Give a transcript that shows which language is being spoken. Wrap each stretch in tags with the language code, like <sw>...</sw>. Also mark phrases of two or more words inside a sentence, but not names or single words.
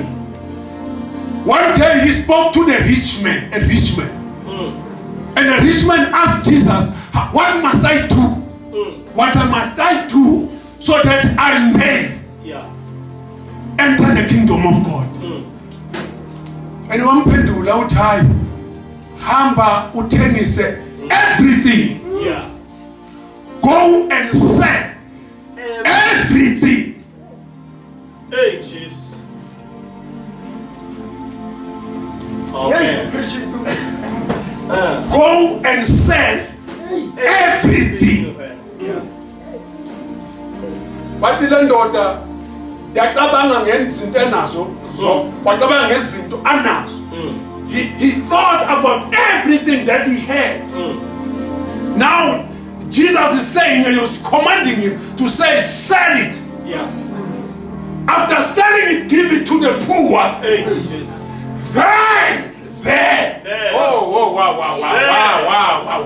<en>One day he spoke to the rich man, a rich man. And the rich man asked Jesus, what must I do? What must I do so that I may enter the kingdom of God? And one</en> <zu>pendula uthi hamba uthengise everything.</zu> <en>Go and sell everything. Hey, Jesus. Okay. Go and sell everything.</en> <zu>Bathi le ndoda yacabanga ngezinto enazo wacabanga ngezinto anazo.</zu> <en>He thought about everything that he had. Now Jesus is saying, he was commanding him to say, sell it. After selling it, give it to the poor. Hey, Jesus. Then, wow.</en>